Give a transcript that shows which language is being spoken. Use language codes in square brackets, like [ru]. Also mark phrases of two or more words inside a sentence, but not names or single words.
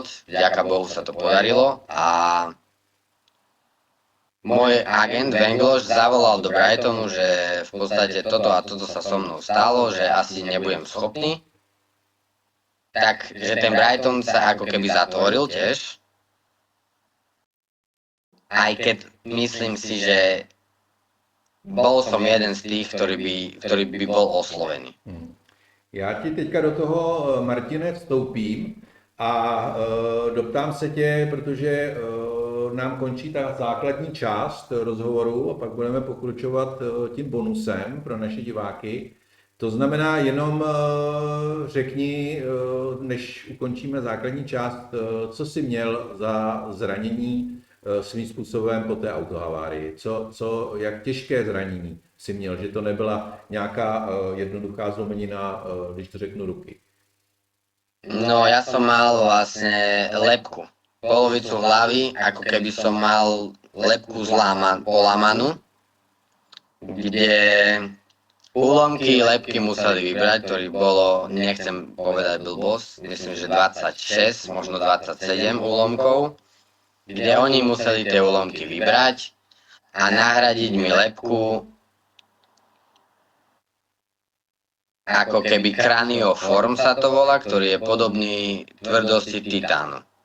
[sk] Vďaka Bohu sa to podarilo a môj agent Vengloš zavolal do Brightonu, že v podstate toto a toto sa so mnou stalo, že asi nebudem schopný. Takže ten Brighton sa ako keby zatvoril tiež. Aj keď myslím si, že bol som jeden z tých, ktorý by bol oslovený. [cs] Já ti teďka do toho, Martine, vstoupím a doptám se tě, protože nám končí ta základní část rozhovoru a pak budeme pokračovat tím bonusem pro naše diváky. To znamená, jenom řekni, než ukončíme základní část, co jsi měl za zranění svým způsobem po té autohavárii. Jak těžké zranění si měl, že to nebyla nějaká jednoduchá zlomenina, když to řeknu, ruky. [sk] No, ja som mal vlastne lepku. Polovicu hlavy, ako keby som mal lepku polamanú, kde úlomky lepky museli vybrať, ktorý bolo, nechcem povedať blbosť, myslím, že 26, možno 27 úlomkov, kde oni museli tie úlomky vybrať a nahradiť mi lepku ako keby kranioform sa to volá, ktorý je podobný tvrdosti titánu.